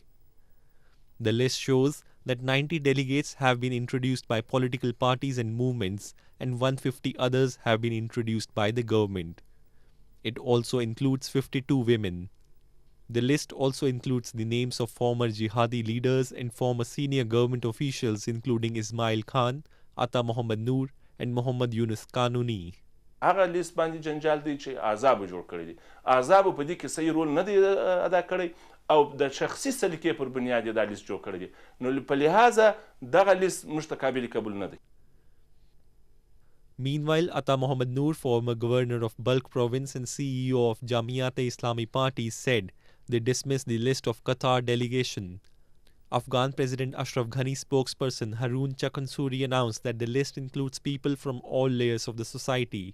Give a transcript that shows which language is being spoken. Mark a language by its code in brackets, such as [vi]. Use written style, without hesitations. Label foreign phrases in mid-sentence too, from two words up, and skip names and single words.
[en] The list shows that 90 delegates have been introduced by political parties and movements, and 150 others have been introduced by the government. It also includes 52 women. The list also includes the names of former jihadi leaders and former senior government officials including Ismail Khan, Ata Mohammad Noor and Mohammad Yunus Kanuni. [ps] هغه لیست باندې جنجال دی چې احزاب جوړ کړی دي. احزاب په دې کې صحیح رول نه دی ادا کړی او د شخصي سلیقې پر بنیاد دا لیست جوړ کړی دی. نو په لحاظه دغه لیست موږ ته قابل قبول نه دی. [en] Meanwhile, Ata Mohammad Noor, former governor of Balkh province and CEO of Jamiat-e-Islami party, said they dismissed the list of Qatar delegation. Afghan President Ashraf Ghani spokesperson Haroon Chakansuri announced that the list includes people from all layers of the society.